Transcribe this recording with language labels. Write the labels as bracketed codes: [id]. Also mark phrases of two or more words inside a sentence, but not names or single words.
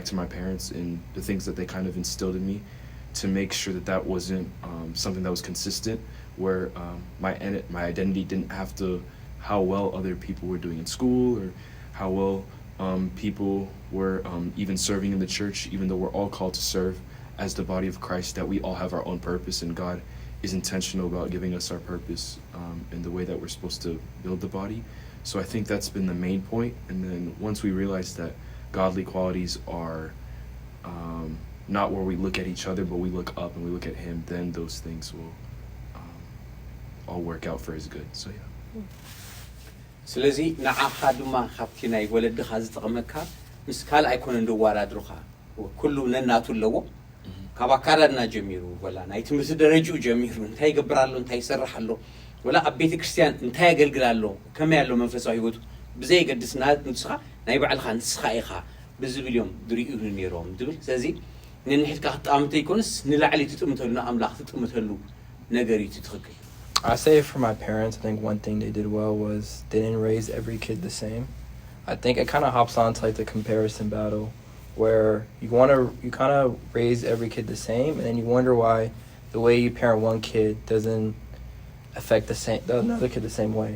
[en] to my parents and the things that they kind of instilled in me, to make sure that that wasn't something that was consistent, where my identity didn't have to how well other people were doing in school or how well people were even serving in the church, even though we're all called to serve as the body of Christ, that we all have our own purpose and God is intentional about giving us our purpose in the way that we're supposed to build the body. So I think that's been the main point. And then once we realize that godly qualities are not where we look at each other, but we look up and we look at Him, then those things will all work out for His good. So yeah. [ti] ስለዚ ንዓኻ ድማ ካብቲ ናይ ወለድኻ ዝጠቕመካ ምስ ካልእ ኣይኮነ እንደዋዳድሩኻ ኩሉ ነናቱ ኣለዎ ካብ ኣካዳድና ጀሚሩ ወላ ናይ ትምህርቲ ደረጃኡ ጀሚሩ እንታይ ይገብር ኣሎ እንታይ ይሰርሕ ኣሎ ወላ ኣብ ቤተ ክርስቲያን እንታይ ያገልግል ኣሎ ከመይ ኣሎ መንፈሳዊ ህይወቱ ብዘይገድስ ንስኻ ናይ ባዕልኻ ንስኻ ኢኻ ብዝብል እዮም ድሪኡ ነይሮም ትብል ስለዚ ንንሕድካ ክትጣምተ ይኮንስ ንላዕሊ ትጥምተሉ ንኣምላኽ ትጥምተሉ ነገር እዩ ትኽክል [en] I say for my parents, I think one thing they did well was they didn't raise every kid the same. I think it kind of hops on to like the comparison battle where you kind of raise every kid the same, and then you wonder why the way you parent one kid doesn't affect another kid the same way.